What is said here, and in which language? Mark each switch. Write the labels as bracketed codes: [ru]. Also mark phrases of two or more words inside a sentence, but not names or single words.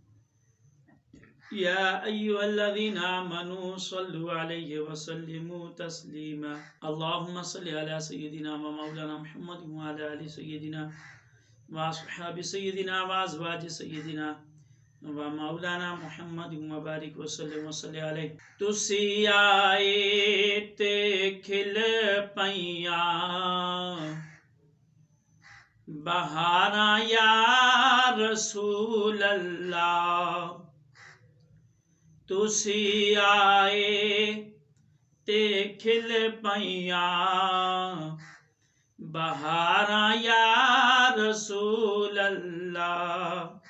[ar] يا أيها الذين آمنوا صلوا عليه وسلموا تسليما اللهم صل على سيدنا ومولانا محمد وعلى آل سيدنا وأصحاب سيدنا وأزواج سيدنا ومولانا محمد وبارك وسلم وصل عليه [pa] تسی آئے تے کھل پیاں بہاراں [ar] یا رسول اللہ [pa] تسی آئے تے کھل پیاں بہاراں [ar] یا رسول اللہ